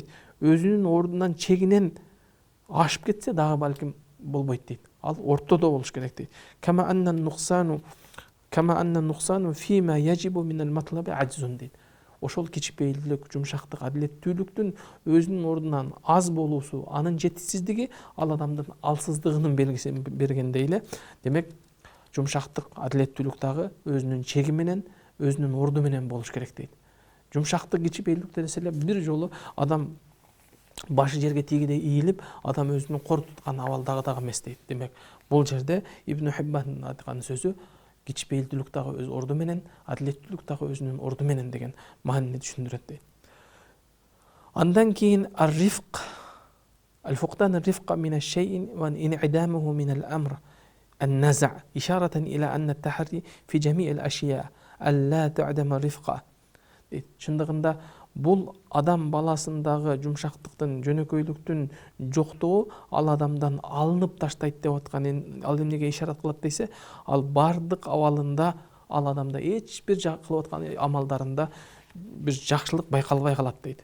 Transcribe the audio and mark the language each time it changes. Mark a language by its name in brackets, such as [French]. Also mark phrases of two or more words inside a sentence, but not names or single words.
[Kyrgyz] Өзүнүн ордунан чегинен ашып кетсе дагы балким болбойт дейт. Ал ортодо болуш керек дейт. [Arabic] كما أن النقصان فيما يجب من المطلب عجز дейт. [Kyrgyz] Ошол кичипейилдүүлүк, жумшактык, адилеттүүлүктүн өзүнүн ордунан аз болуусу, анын жетишсиздиги ал адамдын алсыздыгынын белгисин бергендей эле. Демек, жумшактык, адилеттүүлүк дагы өзүнүн чеги менен, өзүнүн орду менен болуш керек дейт. Жумшактык, кичипейилдүүлүк десе эле бир жолу адам башы жерге тийгидей ийилип, адам өзүнүн кор туткан абалдагы эмес дейт. Демек, бул жерде Ибн Хиббандын айткан сөзү кичипейилдүүлүк дагы өз орду менен, адилеттүүлүк дагы өзүнүн орду менен деген маанини түшүндүрөт дейт. Андан кийин [Arabic] الرفق، الفقدان الرفق من الشيء وانعدامه من الأمر النزع إشارة إلى أن التحري في جميع الأشياء ألا تعدم رفقا. [Kyrgyz] Чындыгында бул адам баласындагы жумшактыктын, жөнөкөйлүктүн жоктугу ал адамдан алынып таштайт деп аткан. Ал эмнеге ишарат кылат десе, ал бардык абалында ал адамда эч бир кылып аткан амалдарында бир жакшылык байкалбай калат дейт.